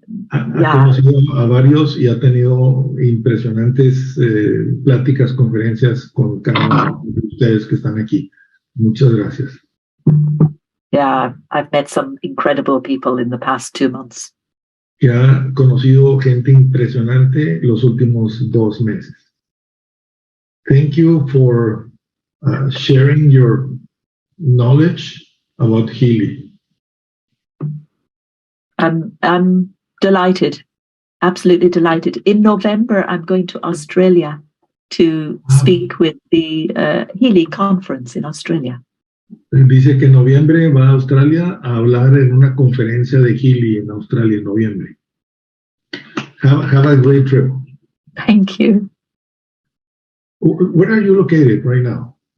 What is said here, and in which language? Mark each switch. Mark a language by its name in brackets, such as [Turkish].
[Spanish] Ha conocido a varios y ha tenido impresionantes pláticas, conferencias con cada uno de ustedes que están aquí. Muchas gracias. [English] Yeah, I've met some incredible people in the past 2 months. [Spanish] Que ha conocido gente impresionante los últimos 2 meses. [English] Thank you for sharing your knowledge about Healy. I'm delighted, absolutely delighted. In November, I'm going to Australia to speak with the Healy conference in Australia. [Spanish] Dice que en noviembre va a Australia a hablar en una conferencia de Healy en Australia en noviembre. [English] Have a great trip. Thank you. Where are you located right now?